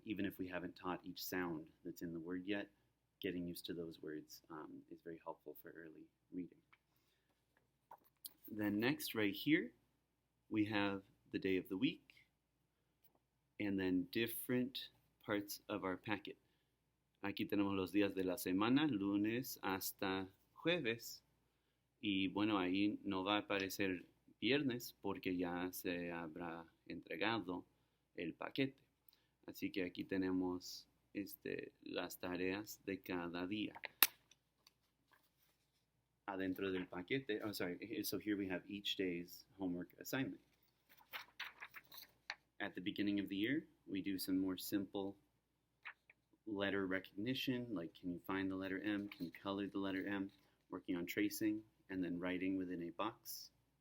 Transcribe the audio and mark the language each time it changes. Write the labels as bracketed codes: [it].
[en] Even if we haven't taught each sound that's in the word yet, getting used to those words is very helpful for early reading. Then next, right here, we have the day of the week, and then different parts of our packet. [es] Aquí tenemos los días de la semana, lunes hasta jueves. Y bueno, ahí no va a aparecer viernes porque ya se habrá entregado el paquete. Así que aquí tenemos las tareas de cada día. Adentro del paquete, [en] so here we have each day's homework assignment. At the beginning of the year, we do some more simple letter recognition, like can you find the letter M, can you color the letter M, working on tracing, and then writing within a box.